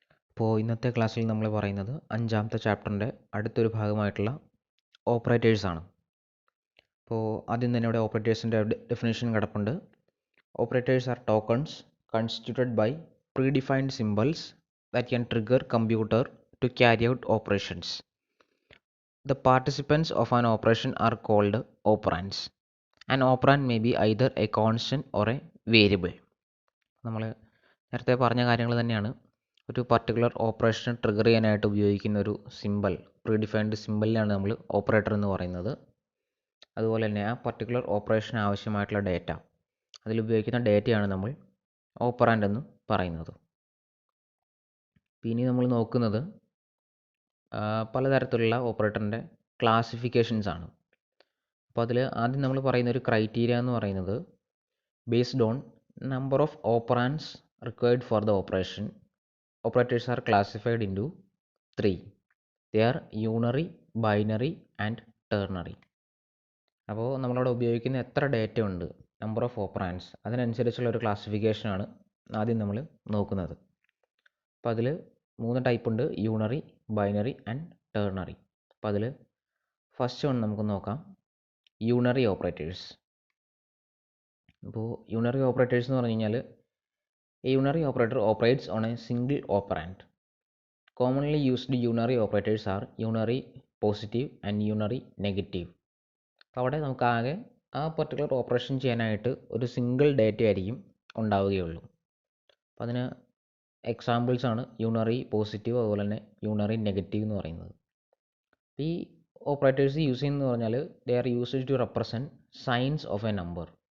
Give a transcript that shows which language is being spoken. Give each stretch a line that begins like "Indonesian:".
Malayalam: അപ്പോൾ ഇന്നത്തെ ക്ലാസ്സിൽ നമ്മൾ പറയുന്നത് അഞ്ചാമത്തെ ചാപ്റ്ററിൻ്റെ അടുത്തൊരു ഭാഗമായിട്ടുള്ള ഓപ്പറേറ്റേഴ്സാണ്. അപ്പോൾ ആദ്യം തന്നെ ഇവിടെ ഓപ്പറേറ്റേഴ്സിൻ്റെ ഡെഫിനേഷൻ കിടപ്പുണ്ട്.
English: Operators are tokens constituted by predefined symbols that can trigger computer to carry out operations. The participants of an operation are called operands. An operand may be either a constant or a variable.
Malayalam: നമ്മൾ നേരത്തെ പറഞ്ഞ കാര്യങ്ങൾ തന്നെയാണ്. ഒരു particular operation trigger ചെയ്യാനായിട്ട് ഉപയോഗിക്കുന്ന ഒരു simple, predefined സിമ്പിളിനാണ് നമ്മൾ ഓപ്പറേറ്റർ എന്ന് പറയുന്നത്. അതുപോലെ തന്നെ ആ പർട്ടിക്കുലർ ഓപ്പറേഷൻ ആവശ്യമായിട്ടുള്ള ഡേറ്റ, അതിലുപയോഗിക്കുന്ന ഡേറ്റയാണ് നമ്മൾ ഓപ്പറാൻഡ് എന്ന് പറയുന്നത്. ഇനി നമ്മൾ നോക്കുന്നത് പലതരത്തിലുള്ള ഓപ്പറേറ്ററിൻ്റെ ക്ലാസിഫിക്കേഷൻസ് ആണ്. അപ്പോൾ അതിൽ ആദ്യം നമ്മൾ പറയുന്ന ഒരു ക്രൈറ്റീരിയ എന്ന് പറയുന്നത്
English: Based on number of operands required for the operation, operators are classified into 3. They are unary, binary and ternary.
Malayalam: അപ്പോൾ നമ്മളവിടെ ഉപയോഗിക്കുന്ന എത്ര ഡേറ്റ ഉണ്ട്, നമ്പർ ഓഫ് ഓപ്പറാൻഡ്സ്, അതിനനുസരിച്ചുള്ള ഒരു ക്ലാസിഫിക്കേഷനാണ് ആദ്യം നമ്മൾ നോക്കുന്നത്. അപ്പോൾ അതിൽ 3 ടൈപ്പ് ഉണ്ട്: യൂണറി, ബൈനറി ആൻഡ് ടേർണറി. അപ്പോൾ അതിൽ ഫസ്റ്റ് വൺ നമുക്ക് നോക്കാം, യൂണറി ഓപ്പറേറ്റേഴ്സ്. അപ്പോൾ യൂണറി ഓപ്പറേറ്റേഴ്സ് എന്ന് പറഞ്ഞു കഴിഞ്ഞാൽ
English: a unary operator operates on a single operand. Commonly used unary operators are unary positive and unary negative.
Malayalam: അപ്പോൾ അവിടെ നമുക്ക് ആകെ ആ പർട്ടിക്കുലർ ഓപ്പറേഷൻ ചെയ്യാനായിട്ട് ഒരു സിംഗിൾ ഡേറ്റ ആയിരിക്കും ഉണ്ടാവുകയുള്ളൂ. അപ്പോൾ അതിന് എക്സാമ്പിൾസ് ആണ് യൂണറി പോസിറ്റീവ്, അതുപോലെ തന്നെ യൂണറി നെഗറ്റീവ് എന്ന് പറയുന്നത്. ഈ ഓപ്പറേറ്റേഴ്സ് യൂസ് ചെയ്യുന്നതെന്ന് പറഞ്ഞാൽ
English: They are used to represent signs of a number.